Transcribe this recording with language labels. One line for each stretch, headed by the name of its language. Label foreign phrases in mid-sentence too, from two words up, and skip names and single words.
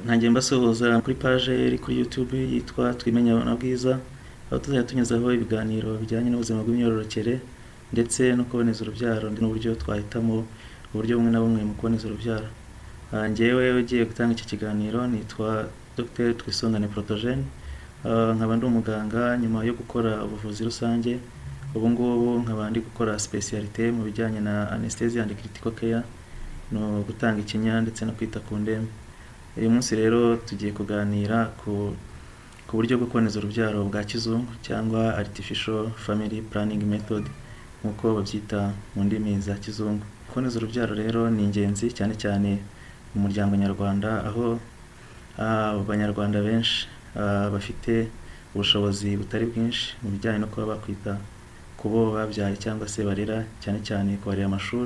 Kinyarwanda: ntangiye mbasuhuza kuri page iri kuri YouTube yitwa Twimenya na Bwiza, aho tuzajya tunyuzaho ibiganiro bijyanye n'ubuzima bw'imyororokere ndetse no kuboneza urubyaro n'uburyo twahitamo uburyo bumwe na bumwe mu kuboneza urubyaro. Njyewe ugiye gutanga iki kiganiro nitwa Dr Twisungane Protogene, nkaba ndi umuganga nyuma yo gukora ubuvuzi rusange. Ubu ngubu nkaba ndi gukora specialité mu bijyanye na
English: anesthesia and critical care,
Kinyarwanda: no gutanga ikinya ndetse no kwita ku ndembe. Uyu munsi rero tugiye kuganira ku buryo bwo kuboneza urubyaro bwa kizungu cyangwa
English: artificial family planning method
Kinyarwanda: nk'uko babyita mu ndimi za kizungu. Kuboneza urubyaro rero ni ingenzi cyane cyane mu muryango nyarwanda, aho abanyarwanda benshi bafite ubushobozi butari bwinshi mu bijyanye no kuba bakwita ku bo babyaye cyangwa se barera, cyane cyane kubarera amashuri.